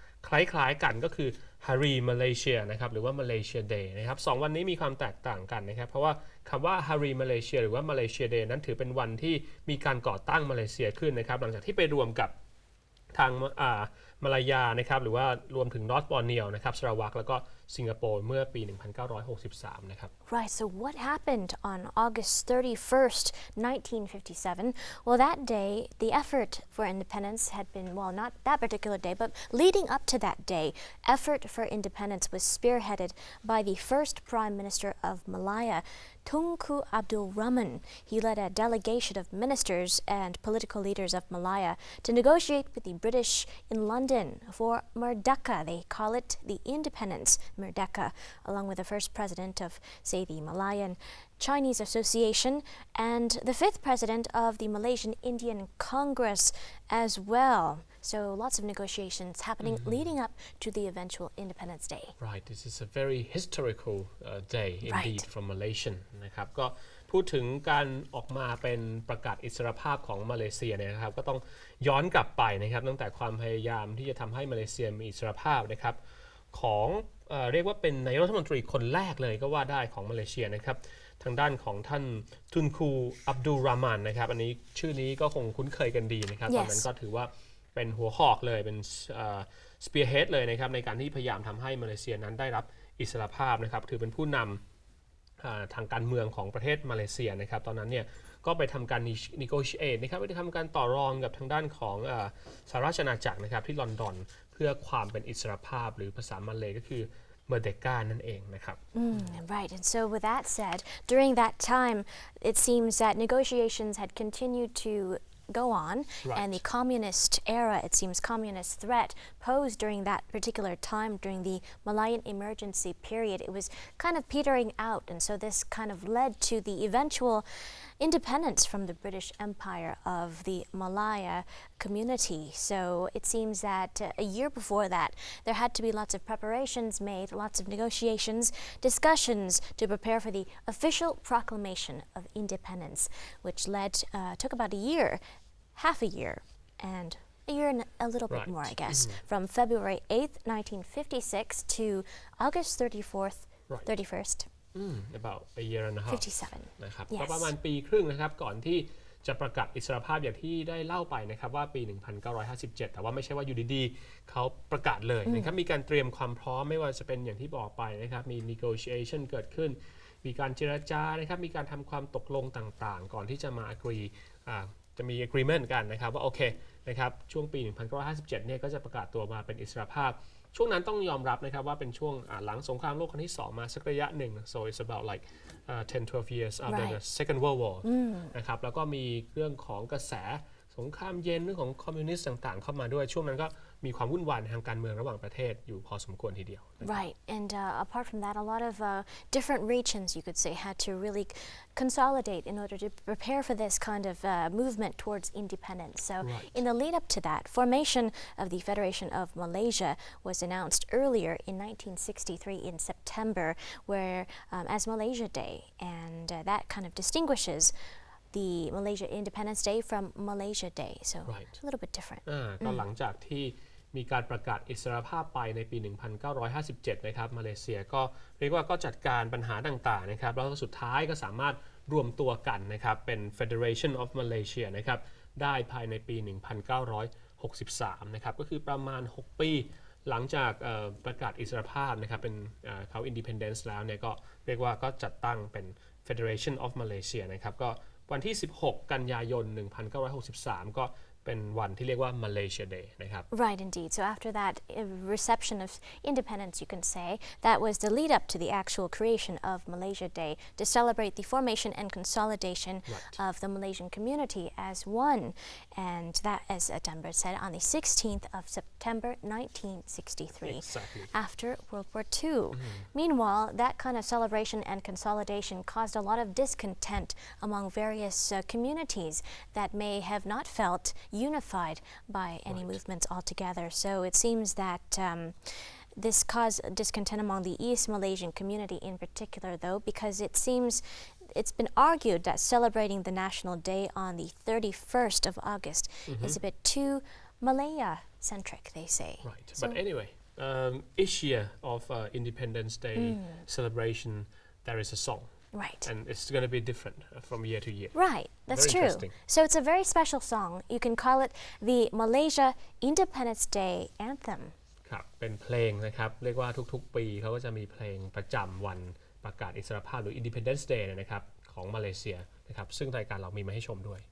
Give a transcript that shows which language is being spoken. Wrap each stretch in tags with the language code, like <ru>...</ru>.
<th>คล้ายๆกันก็คือ Hari Malaysia นะครับหรือว่า Malaysia Day นะครับ2วันนี้มีความแตกต่างกันนะครับเพราะว่าคำว่า Hari Malaysia หรือว่า Malaysia Day นั้นถือเป็นวันที่มีการก่อตั้งมาเลเซียขึ้นนะครับหลังจากที่ไปรวมกับทางมาลายานะครับหรือว่ารวมถึงนอร์ทบอร์เนียวนะครับสราวักแล้วก็สิงคโปร์เมื่อปี 1963 นะครับ</th> <en>Right, so what happened on August 31st, 1957? Well, that day, the effort for independence had been, well, not that particular day, but leading up to that day, effort for independence was spearheaded by the first Prime Minister of Malaya, Tunku Abdul Rahman. He led a delegation of ministers and political leaders of Malaya to negotiate with the British in London for Merdeka. They call it the independence, Merdeka, along with the first president of, say, the Malayan Chinese Association and the fifth president of the Malaysian Indian Congress as well. So lots of negotiations happening leading up to the eventual Independence Day. Right, this is a very historical day indeed from Malaysian</en> <th>นะครับก็พูดถึงการออกมาเป็นประกาศอิสรภาพของมาเลเซียเนี่ยนะครับก็ต้องย้อนกลับไปนะครับตั้งแต่ความพยายามที่จะทำให้มาเลเซียมีอิสรภาพนะครับของเรียกว่าเป็นนายกรัฐมนตรีคนแรกเลยก็ว่าได้ของมาเลเซียนะครับทางด้านของท่านทุนคูอับดุลรามานนะครับอันนี้ชื่อนี้ก็คงคุ้นเคยกันดีนะครับตอนนั้นก็ถือว่าเป็นหัวหอกเลยเป็น spearhead เลยนะครับในการที่พยายามทำให้มาเลเซียนั้นได้รับอิสรภาพนะครับถือเป็นผู้นำทางการเมืองของประเทศมาเลเซียนะครับตอนนั้นเนี่ยก็ไปทำการ negotiate นะครับไปทำการต่อรองกับทางด้านของสหราชอาณาจักรนะครับที่ลอนดอนเพื่อความเป็นอิสรภาพหรือภาษามาเลย์ก็คือMerdeka นั่นเองนะครับ</th> <en>Right, and so with that said, during that time, it seems that negotiations had continued to go on, and the communist era, it seems communist threat posed during that particular time, during the Malayan emergency period, it was kind of petering out, and so this kind of led to the eventual independence from the British Empire of the Malaya community. So it seems that a year before that, there had to be lots of preparations made, lots of negotiations, discussions to prepare for the official proclamation of independence, which took about a year, half a year, and a year and a little bit more, I guess, from February 8th, 1956 to August 31st. About a year and a half 57</en> <th>นะครับก็ประมาณปีครึ่งนะครับก่อนที่จะประกาศอิสรภาพอย่างที่ได้เล่าไปนะครับว่าปี 1957 แต่ว่าไม่ใช่ว่าอยู่ดีๆเขาประกาศเลยนะครับมีการเตรียมความพร้อมไม่ว่าจะเป็นอย่างที่บอกไปนะครับมี negotiation เกิดขึ้นมีการเจรจานะครับมีการทำความตกลงต่างๆก่อนที่จะมา agree จะมี agreement กันนะครับว่าโอเคนะครับช่วงปี 1957 เนี่ยก็จะประกาศตัวมาเป็นอิสรภาพช่วงนั้นต้องยอมรับนะครับว่าเป็นช่วงหลังสงครามโลกครั้งที่ 2 มาสักระยะหนึ่ง</th> <en>so it's about like 10-12 years after the Second World War</en> <th>นะครับแล้วก็มีเรื่องของกระแสสงครามเย็นเรื่องของคอมมิวนิสต์ต่างๆเข้ามาด้วยช่วงนั้นก็มีความวุ่นวายในทางการเมืองระหว่างประเทศอยู่พอสมควรทีเดียว</th> <en>Right, and apart from that, a lot of different regions, you could say, had to really consolidate in order to prepare for this kind of movement towards independence. So, in the lead up to that, formation of the Federation of Malaysia was announced earlier in 1963 in September, where as Malaysia Day, and that kind of distinguishes the Malaysia Independence Day from Malaysia Day, so a little bit different.</en> <th>ก็หลังจากที่มีการประกาศอิสรภาพไปในปี 1957 นะครับมาเลเซียก็เรียกว่าก็จัดการปัญหาต่างๆนะครับแล้วก็สุดท้ายก็สามารถรวมตัวกันนะครับเป็น Federation of Malaysia นะครับได้ภายในปี 1963 นะครับก็คือประมาณ 6 ปีหลังจากประกาศอิสรภาพนะครับเป็นเขา Independence แล้วเนี่ยก็เรียกว่าก็จัดตั้งเป็น Federation of Malaysia นะครับก็วันที่ 16 กันยายน 1963 ก็เป็นวันที่เรียกว่า Malaysia Day นะครับ</th> <en>Right, indeed. So after that reception of independence, you can say, that was the lead up to the actual creation of Malaysia Day to celebrate the formation and consolidation of the Malaysian community as one. And that, as Adamber said, on the 16th of September 1963, Exactly. after World War II. Meanwhile, that kind of celebration and consolidation caused a lot of discontent among various communities that may have not felt unified by any movements altogether. So it seems that this caused discontent among the East Malaysian community in particular, though, because it seems it's been argued that celebrating the National Day on the 31st of August is a bit too Malaya-centric, they say. Right, but anyway, each year of Independence Day celebration, there is a song. Right. And it's going to be different from year to year. Right, that's true. So it's a very special song. You can call it the Malaysia Independence Day Anthem.</en> <th>ครับเป็นเพลงนะครับเรียกว่าทุกๆปีเขาก็จะมีเพลงประจำวันประกาศอิสรภาพหรือ Independence Day นะครับของมาเลเซียนะครับซึ่งรายการเรามีมาให้ชมด้วย</th>